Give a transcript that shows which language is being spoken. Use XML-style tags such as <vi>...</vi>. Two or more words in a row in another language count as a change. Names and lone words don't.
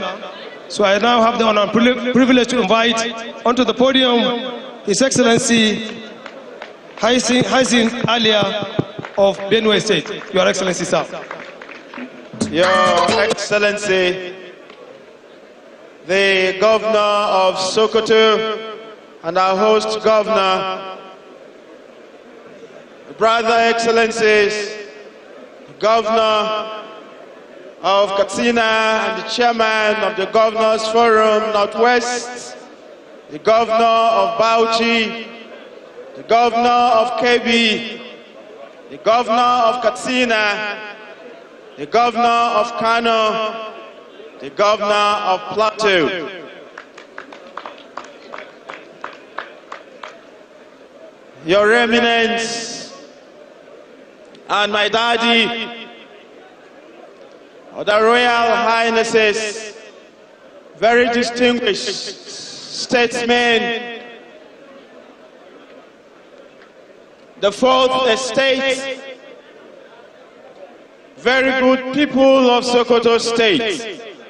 <en>So I now have the honor and privilege to invite onto the podium His Excellency Hyacinth Alia of Benue State. Your Excellency, sir. Your Excellency, the Governor of Sokoto and our host Governor, Brother Excellencies, the Governor of Katsina and the Chairman of the Governors Forum Northwest, the Governor of Bauchi, the Governor of Kebbi, the Governor of Katsina, the Governor of Kano, the Governor of Plateau. Your Eminence and my daddy, the Royal Highnesses, very distinguished statesmen, the Fourth Estate, very good people of Sokoto State.</en>